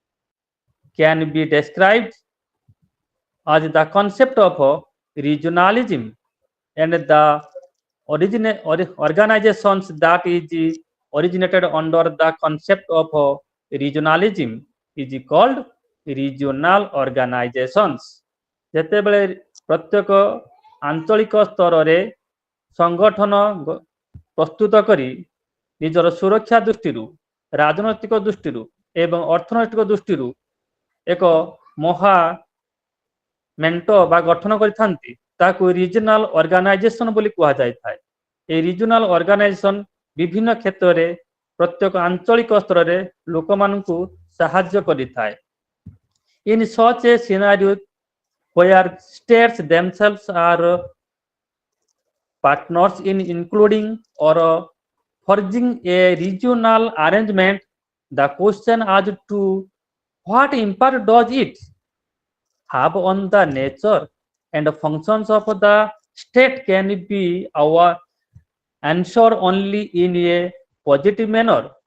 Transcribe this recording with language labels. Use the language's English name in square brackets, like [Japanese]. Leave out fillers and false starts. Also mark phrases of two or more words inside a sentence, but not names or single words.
[English] can be described as the concept of regionalism, and the organizations that is originated under the concept of regionalism is called regional organizations. [Odia] ଯେତେବେଳେ ପ୍ରତ୍ୟେକ ଆଞ୍ଚଳିକ ସ୍ତରରେ ସଂଗଠନ ପ୍ରସ୍ତୁତ କରି ନିଜର ସୁରକ୍ଷା ଦୃଷ୍ଟିରୁ, ରାଜନୈତିକ ଦୃଷ୍ଟିରୁ ଏବଂ ଅର୍ଥନୈତିକ ଦୃଷ୍ଟିରୁ ଏକ ମହା ମେଣ୍ଟ ବା ଗଠନ କରିଥାନ୍ତି, ତାକୁ [English] regional organization [Odia] ବୋଲି କୁହାଯାଇଥାଏ। ଏହି [English] regional organization [Odia] ବିଭିନ୍ନ କ୍ଷେତ୍ରରେ ପ୍ରତ୍ୟେକ ଆଞ୍ଚଳିକ ସ୍ତରରେ ଲୋକମାନଙ୍କୁ ସାହାଯ୍ୟ କରିଥାଏ। [English] In such a scenario where states themselves are partners in including or forging a regional arrangement, the question as to what impact does it have on the nature and functions of the state can be our answer only in a positive manner.